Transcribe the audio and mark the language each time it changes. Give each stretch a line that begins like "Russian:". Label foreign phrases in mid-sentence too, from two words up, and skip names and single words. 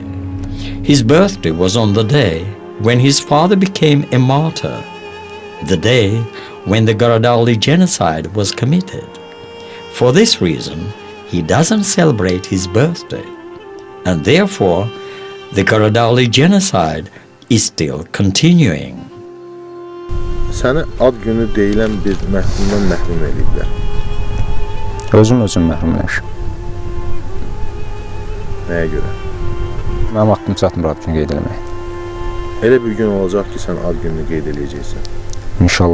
English: His birthday was on the day when his father became a martyr, the day when the Qaradagli genocide was committed. For this reason, he doesn't celebrate his birthday, and therefore the Qaradagli genocide is still continuing.
Azerbaijani: Səni ad günü deyilən bir məhkumdan məhrum ediblər. Özüm məhrum eləmişəm. Nəyə görə? Mənim haqqım çatmır ad günü qeyd eləmək. Elə bir gün olacaq ki, sən ad gününü qeyd eləyəcəksən.